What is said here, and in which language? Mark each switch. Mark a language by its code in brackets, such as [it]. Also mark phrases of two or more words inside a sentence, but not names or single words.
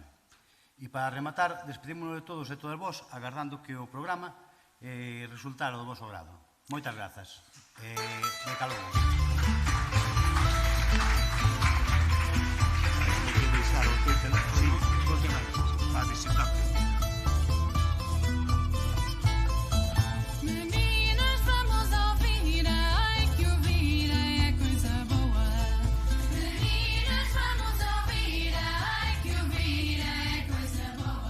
[gl] E para rematar, despedímonos de todos e todas vos, agardando que o programa resultara do vosso grado. Moitas grazas. De calor. Para visitarte. [pt] Meninas, vamos ouvir, ai que ouvir é coisa boa. Meninas, vamos ouvir, ai que ouvir é coisa boa.